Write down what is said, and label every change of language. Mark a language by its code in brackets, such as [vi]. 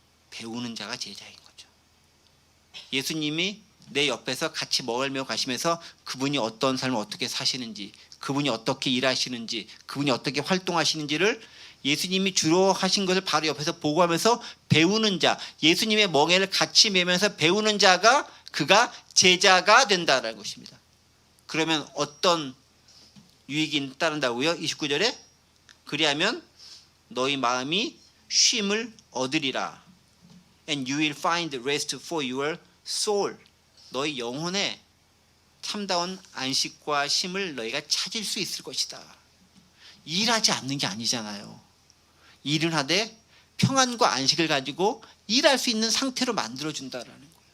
[ko] 배우는 자가 제자인 거죠. 예수님이 내 옆에서 같이 멍을 메고 가시면서 그분이 어떤 삶을 어떻게 사시는지, 그분이 어떻게 일하시는지, 그분이 어떻게 활동하시는지를 예수님이 주로 하신 것을 바로 옆에서 보고하면서 배우는 자, 예수님의 멍에를 같이 메면서 배우는 자가 그가 제자가 된다는 것입니다. 그러면 어떤 유익이 따른다고요? 29절에 그리하면 너희 마음이 쉼을 얻으리라. [en] And you will find rest for your soul. [ko] 너희 영혼에 참다운 안식과 쉼을 너희가 찾을 수 있을 것이다. 일하지 않는 게 아니잖아요. 일은 하되 평안과 안식을 가지고 일할 수 있는 상태로 만들어준다라는 거예요.